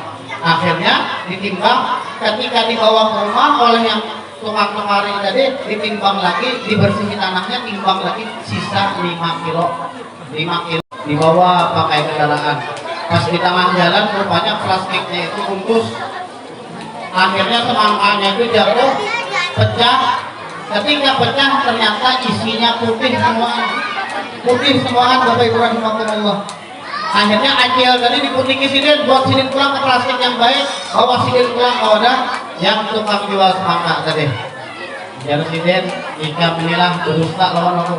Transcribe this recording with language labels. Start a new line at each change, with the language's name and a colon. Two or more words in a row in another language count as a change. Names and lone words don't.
Indonesian: Akhirnya ditimbang, ketika dibawa ke rumah oleh yang tukang kemarin tadi, ditimbang lagi, dibersihin tanahnya, timbang lagi, sisa 5 kilo. 5 kilo dibawa pakai kendaraan. Pas di tengah jalan rupanya plastiknya itu bungkus. Akhirnya semangkanya itu jatuh, pecah. Ketika pecah ternyata isinya putih semuaan.
Banjar: Putih semuaan Bapak Ibu rahimakumullah. Akhirnya Acil tadi diputih sidin, buat sidin pulang ke plastik yang baik, bawa sidin pulang ke wadah yang tukang jual semangka tadi. Jadi sidin, ikam inilah berusaha lawan aku.